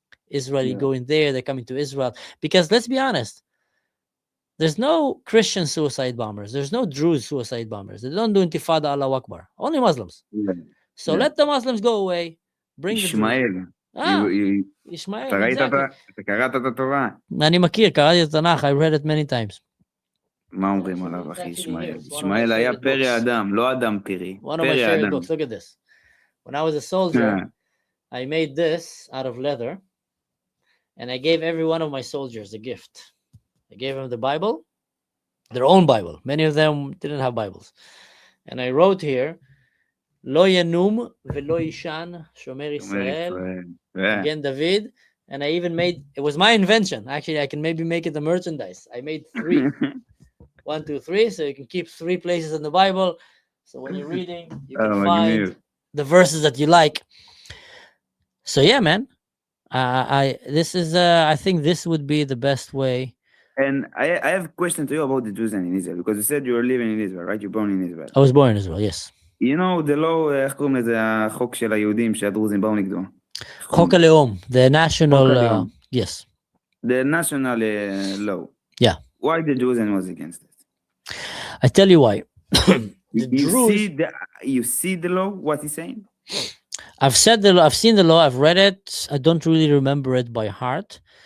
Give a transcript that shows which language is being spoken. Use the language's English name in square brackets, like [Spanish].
[English] Israeli going there, they're coming to Israel. Because let's be honest, there's no Christian suicide bombers. There's no Druze suicide bombers. They don't do Intifada Allahu Akbar. Only Muslims. Yeah. So let the Muslims go away. Bring the Druze. ישמעאל, [Hebrew] אתה קראת את התורה. אני מכיר, קראתי את התנ"ך, [English] I read it many times. [Hebrew] מה אומרים עליו, אחי, ישמעאל? ישמעאל היה פרא אדם, לא אדם פרי. [English] One of my favorite books. Look at this. When I was a soldier, I made this out of leather, and I gave every one of my soldiers a gift. I gave them the Bible, their own Bible. Many of them didn't have Bibles. And I wrote here, [Hebrew] Lo yanum velo yishan shomer Israel, [English] again David. And I even made, it was my invention. Actually, I can maybe make it the merchandise. I made 3. 1, 2, 3. So you can keep 3 places in the Bible. So when you're reading, you can find the verses that you like. So yeah, man. I think this would be the best way. And I have a question to you about the Jews in Israel, because you said you were living in Israel, right? You're born in Israel. I was born in Israel, yes. You know, the law, [Hebrew] איך קוראים לזה, החוק של היהודים שהדרוזים באו נגדו? חוק הלאום, [English] the national, yes. The national law. Yeah. Why the Jews was against it? I tell you why. You see the law, what he's saying? I've seen the law, I've read it. I don't really remember it by heart.